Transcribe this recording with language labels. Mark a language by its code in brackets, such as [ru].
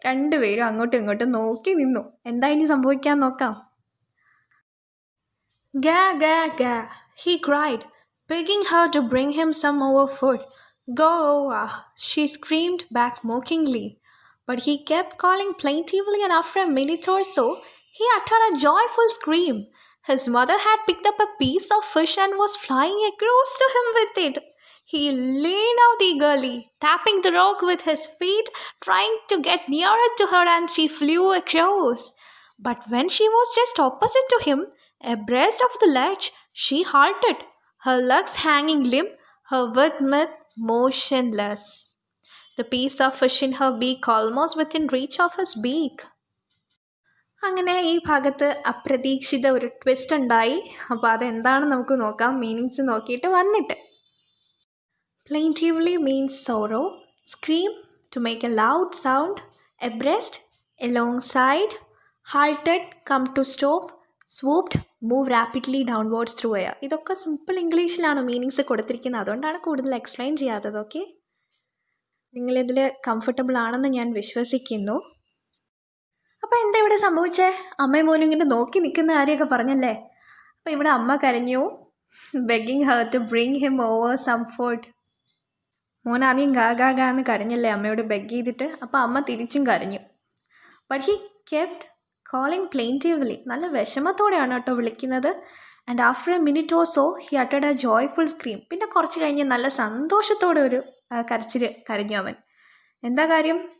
[ml] രണ്ടുപേരും അങ്ങോട്ടും ഇങ്ങോട്ടും നോക്കി നിന്നു. എന്താ ഇനി സംഭവിക്കാൻ നോക്കാം. [en] "Ga, ga, ga," he cried, begging her to bring him some more food. "Go," she screamed back mockingly. But he kept calling plaintively, and after a minute or so, he uttered a joyful scream. His mother had picked up a piece of fish and was flying across to him with it. He leaned out eagerly, tapping the rock with his feet, trying to get nearer to her, and she flew across. But when she was just opposite to him, abreast of the ledge, she halted, her legs hanging limp, her width motionless, the piece of fish in her beak almost within reach of his beak. [ml] അങ്ങനെ ഈ ഭാഗത്ത് അപ്രതീക്ഷിത ഒരു twist ഉണ്ടായി. അപ്പോൾ അതെന്താണെന്ന് നമുക്ക് നോക്കാം, മീനിങ്സ് നോക്കിയിട്ട് വന്നിട്ട്. [en] Plaintively means sorrow. Scream, to make a loud sound. Abreast, alongside. Halted, come to stop. Swooped, move rapidly downwards through air. [ml] ഇതൊക്കെ സിമ്പിൾ ഇംഗ്ലീഷിലാണ് മീനിങ്സ് കൊടുത്തിരിക്കുന്നത്. അതുകൊണ്ടാണ് കൂടുതൽ എക്സ്പ്ലെയിൻ ചെയ്യാത്തത്. ഓക്കെ, നിങ്ങളിതിൽ കംഫർട്ടബിൾ ആണെന്ന് ഞാൻ വിശ്വസിക്കുന്നു. അപ്പോൾ എന്താ ഇവിടെ സംഭവിച്ചേ? അമ്മയും മോനും ഇങ്ങനെ നോക്കി നിൽക്കുന്ന കാര്യമൊക്കെ പറഞ്ഞല്ലേ. അപ്പോൾ ഇവിടെ അമ്മ കരഞ്ഞു, [en] begging her to bring him over some food. [ml] മോൻ ആദ്യം ഗാ ഗാ ഗാ എന്ന് കരഞ്ഞല്ലേ അമ്മയോട് ബെഗ് ചെയ്തിട്ട്, അപ്പോൾ അമ്മ തിരിച്ചും കരഞ്ഞു. [en] But he kept calling plaintively. [ml] നല്ല വിഷമത്തോടെയാണ് കേട്ടോ വിളിക്കുന്നത്. [en] And after A minute or so he അട്ടഡ് A joyful scream. [ml] പിന്നെ കുറച്ച് കഴിഞ്ഞ് നല്ല സന്തോഷത്തോടെ ഒരു കരച്ചിൽ കരഞ്ഞു അവൻ. എന്താ കാര്യം?